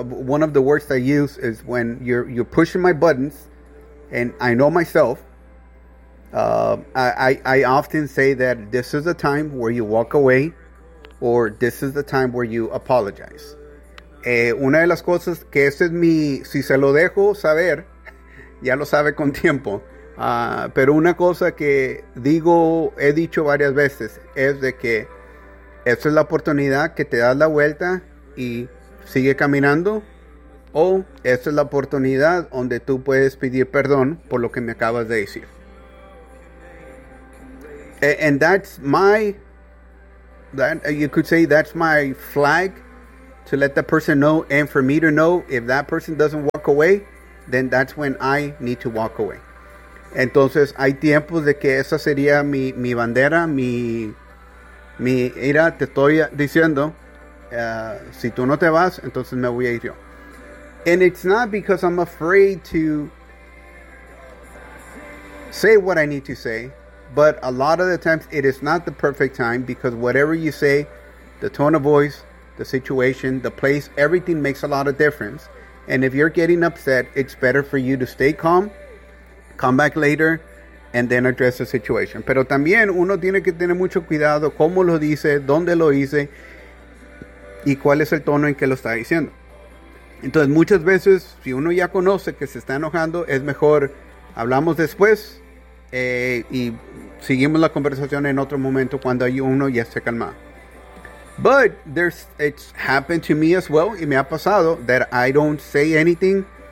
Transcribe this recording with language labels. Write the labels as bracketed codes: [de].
[en] One of the words I use is when you're pushing my buttons, and I know myself. I often say that this is a time where you walk away. Or this is the time where you apologize. [es] Una de las cosas que ese es mi, si se lo dejo saber, ya lo sabe con tiempo. Pero una cosa que digo, he dicho varias veces, es de que esa es la oportunidad que te das la vuelta y sigue caminando. O esa es la oportunidad donde tú puedes pedir perdón por lo que me acabas de decir. [en] And that's my that you could say that's my flag to let that person know, and for me to know if that person doesn't walk away, then that's when I need to walk away. [es] Entonces, hay tiempos de que esa sería mi bandera, mi ira, te estoy diciendo, si tú no te vas, entonces me voy a ir yo. [en] And it's not because I'm afraid to say what I need to say, but a lot of the times it is not the perfect time, because whatever you say, the tone of voice, the situation, the place, everything makes a lot of difference. And if you're getting upset, it's better for you to stay calm, come back later, and then address the situation. [es] Pero también uno tiene que tener mucho cuidado cómo lo dice, dónde lo dice, y cuál es el tono en que lo está diciendo. Entonces, muchas veces, si uno ya conoce que se está enojando, es mejor hablamos después, y seguimos la conversación en otro momento cuando uno ya esté calmado. [en] But it's happened to me as well, [es] y me ha pasado, [en] that I don't say anything.